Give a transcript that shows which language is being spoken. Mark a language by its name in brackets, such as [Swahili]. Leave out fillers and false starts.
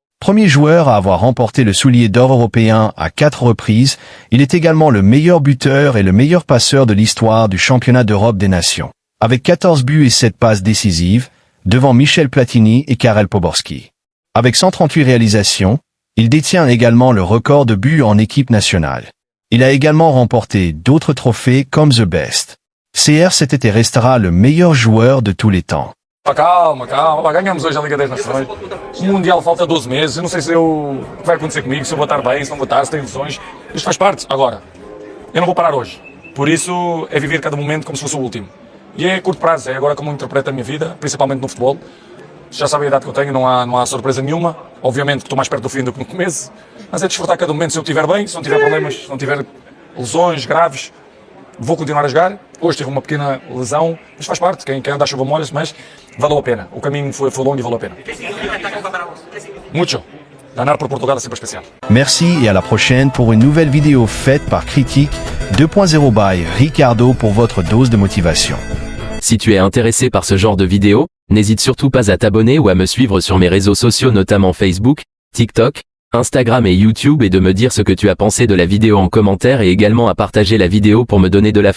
[French] Premier joueur à avoir remporté le soulier d'or européen à 4 reprises, il est également le meilleur buteur et le meilleur passeur de l'histoire du championnat d'Europe des nations, avec 14 buts et 7 passes décisives, devant Michel Platini et Karel Poborski. Avec 138 réalisations, il détient également le record de buts en équipe nationale. Il a également remporté d'autres trophées comme The Best. CR7 était et restera le meilleur joueur de tous les temps. [Portuguese] Calma, ganhamos hoje a Liga das Nações. O Mundial falta 12 meses. Eu não sei o que vai acontecer comigo, se eu vou estar bem, se não vou estar, se tenho ilusões. Isto faz parte. Agora, eu não vou parar hoje. Por isso, é viver cada momento como se fosse o último. E é a curto prazo, é agora como eu interpreto a minha vida, principalmente no futebol. Já sabem a idade que eu tenho, não há surpresa nenhuma. Obviamente que estou mais perto do fim do que no começo. Mas é desfrutar cada momento se eu estiver bem, se não tiver problemas, se não tiver lesões graves. Vou continuar a jogar. Hoje tive uma pequena lesão, mas faz parte. Quem anda à chuva molha-se, mas valeu a pena. O caminho foi longo e valeu a pena. Muito. [French] Ganar pour Portugal, c'est pas spécial. Merci et à la prochaine pour une nouvelle vidéo faite par Critique 2.0 by Ricardo pour votre dose de motivation. Si tu es intéressé par ce genre de vidéo, n'hésite surtout pas à t'abonner ou à me suivre sur mes réseaux sociaux notamment Facebook, TikTok, Instagram et YouTube et de me dire ce que tu as pensé de la vidéo en commentaire et également à partager la vidéo pour me donner de la force. C'était ta dose de motivation faite par Critique 2.0 by Ricardo.